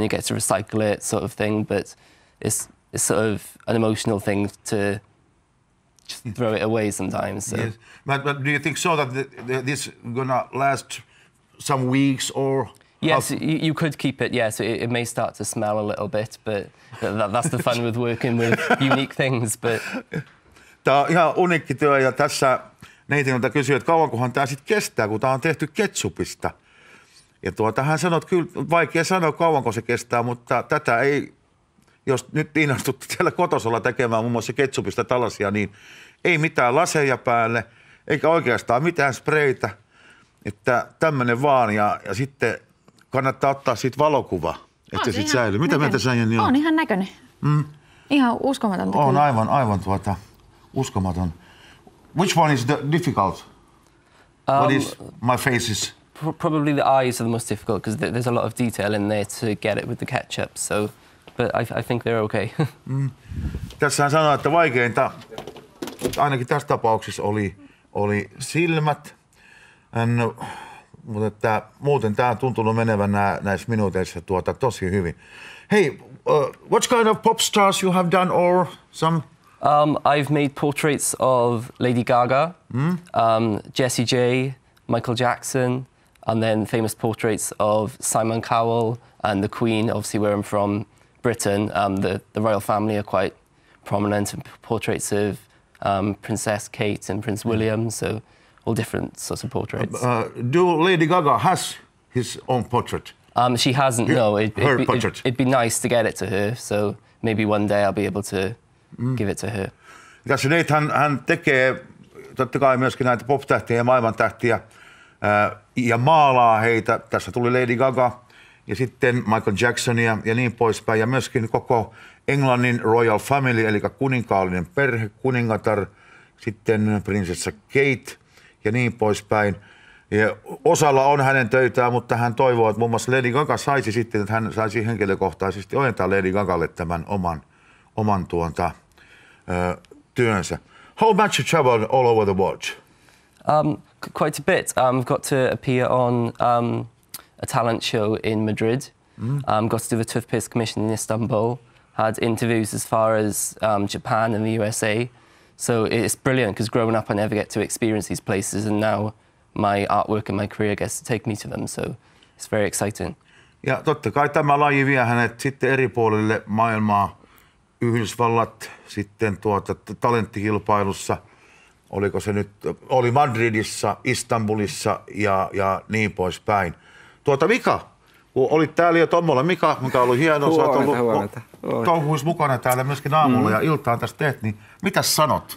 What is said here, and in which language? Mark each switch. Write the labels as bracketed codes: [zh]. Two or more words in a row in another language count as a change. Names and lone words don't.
[en] You get to recycle it, sort of thing. But it's sort of an emotional thing to just throw it away sometimes. So. Yes. But do you think so that this gonna last some weeks or? Yes, you could keep it. Yes, it may start to smell a little bit, but that's the fun with working with unique things. But. [fi] Tämä on ihan uniikki työ ja tässä Nathanilta kysyi, että kauankohan tämä sitten kestää, kun tämä on tehty ketsupista. Ja hän sanoi, että kyllä vaikea sanoa kauanko se kestää, mutta tätä ei, jos nyt innostutte siellä kotosalla tekemään muun muassa ketsupista tällaisia, niin ei mitään laseja päälle, eikä oikeastaan mitään spreitä, että tämmöinen vaan ja sitten kannattaa ottaa siitä valokuva, että se sitten säilyy. Mitä mieltä sä, Jenni, on? On ihan näköinen. Ihan uskomatonta. On aivan uskomaton. [en] Which one is difficult? What is my faces? Probably the eyes are the most difficult because there's a lot of detail in there to get it with the ketchup. So, but I think they're okay. [fi] Tässä hän sanoi, että vaikeinta, ainakin tässä tapauksessa oli silmät. Mutta muuten tämä on tuntunut menevän näissä minuuteissa tosi hyvin. [en] Hey, what kind of pop stars you have done or some? I've made portraits of Lady Gaga, Jessie J, Michael Jackson, and then famous portraits of Simon Cowell and the Queen, obviously where I'm from, Britain. The royal family are quite prominent, and portraits of Princess Kate and Prince William, so all different sorts of portraits. Do Lady Gaga has his own portrait? She hasn't, no. Portrait. It'd be nice to get it to her, so maybe one day I'll be able to give it to her. [fi] Tässä hän tekee totta kai myöskin näitä pop-tähtiä ja maailmantähtiä ja maalaa heitä. Tässä tuli Lady Gaga ja sitten Michael Jacksonia ja niin poispäin. Ja myöskin koko Englannin [en] royal family, [fi] eli kuninkaallinen perhe, kuningatar, sitten prinsessa Kate ja niin poispäin. Ja osalla on hänen töitään, mutta hän toivoo, että muun muassa Lady Gaga saisi sitten, että hän saisi henkilökohtaisesti ojentaa Lady Gagalle tämän oman työnsä. [en] How much you travel all over the world? Quite a bit. I've got to appear on a talent show in Madrid. Got to do the Toothpaste Commission in Istanbul. Had interviews as far as Japan and the USA. So it's brilliant because growing up I never get to experience these places, and now my artwork and my career gets to take me to them. So it's very exciting. [fi] Ja totta kai tämä laji vie hänet sitten eri puolille maailmaa. Yhdysvallat, sitten talenttikilpailussa, oliko se nyt, oli Madridissa, Istanbulissa ja niin poispäin. Mika, kun olit täällä jo Tommola, Mika on ollut hienoa, sä oot ollut touhuis mukana täällä myöskin aamulla ja iltaan tästä teet, niin mitäs sanot?